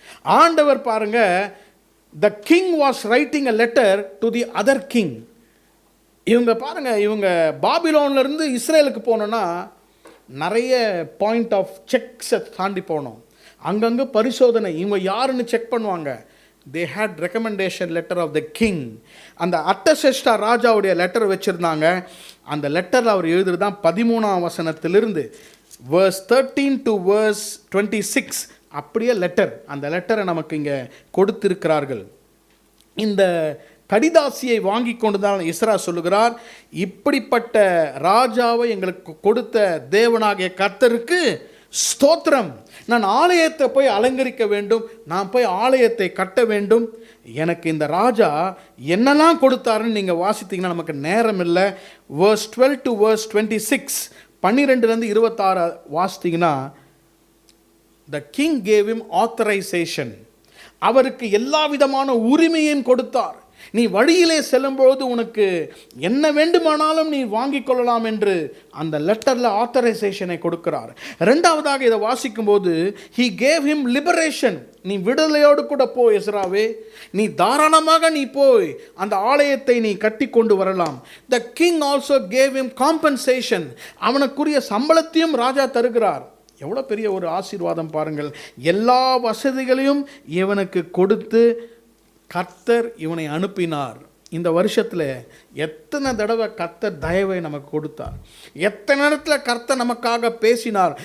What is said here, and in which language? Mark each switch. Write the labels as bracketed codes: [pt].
[ta] ஆண்டவர் பாருங்க, [en] The king was writing a letter to the other king. [ta] இவங்க பாருங்க, இவங்க பாபிலோன்லேருந்து இஸ்ரேலுக்கு போனோன்னா நிறைய பாயிண்ட் ஆஃப் செக்ஸை தாண்டி போனோம். அங்கங்கே பரிசோதனை, இவங்க யாருன்னு செக் பண்ணுவாங்க. [en] they had recommendation letter of the king. [ta] அந்த அர்தசஷ்டா ராஜாவுடைய லெட்டர் வச்சுருந்தாங்க. அந்த லெட்டரில் அவர் எழுதுறது தான் 13ஆம் வசனத்திலிருந்து [en] verse 13 to verse 26 [ta] அப்படியே லெட்டர். அந்த லெட்டரை நமக்கு இங்கே கொடுத்திருக்கிறார்கள். இந்த கடிதாசியை வாங்கி கொண்டு தான் எஸ்ரா சொல்லுகிறார், இப்படிப்பட்ட ராஜாவை எங்களுக்கு கொடுத்த தேவனாகிய கர்த்தருக்கு ஸ்தோத்திரம். நான் ஆலயத்தை போய் அலங்கரிக்க வேண்டும், நான் போய் ஆலயத்தை கட்ட வேண்டும். எனக்கு இந்த ராஜா என்னெல்லாம் கொடுத்தாருன்னு நீங்கள் வாசித்தீங்கன்னா நமக்கு நேரம் இல்லை. [en] verse 12 to verse 26, [ta] 12லேருந்து 26 வாசித்தீங்கன்னா, [en] the king gave him authorization. [ta] அவருக்கு எல்லா விதமான உரிமையும் கொடுத்தார். நீ வழியிலே செல்லும்பொழுது உனக்கு என்ன வேண்டுமானாலும் நீ வாங்கிக் கொள்ளலாம் என்று அந்த லெட்டரில் ஆத்தரைசேஷனை கொடுக்கிறார். ரெண்டாவதாக இதை வாசிக்கும்போது [en] he gave him liberation. [ta] நீ விடுதலையோடு கூட போ எஸ்ராவே, நீ தாராளமாக நீ போய் அந்த ஆலயத்தை நீ கட்டி கொண்டு வரலாம். [en] The king also gave him compensation. [ta] அவனுக்குரிய சம்பளத்தையும் ராஜா தருகிறார். எவ்வளோ பெரிய ஒரு ஆசீர்வாதம் பாருங்கள். எல்லா வசதிகளையும் இவனுக்கு கொடுத்து கர்த்தர் இவனை அனுப்பினார். இந்த வருஷத்தில் எத்தனை தடவை கர்த்தர் தயவை நமக்கு கொடுத்தார், எத்தனை நேரத்தில் கர்த்தர் நமக்காக பேசினார்.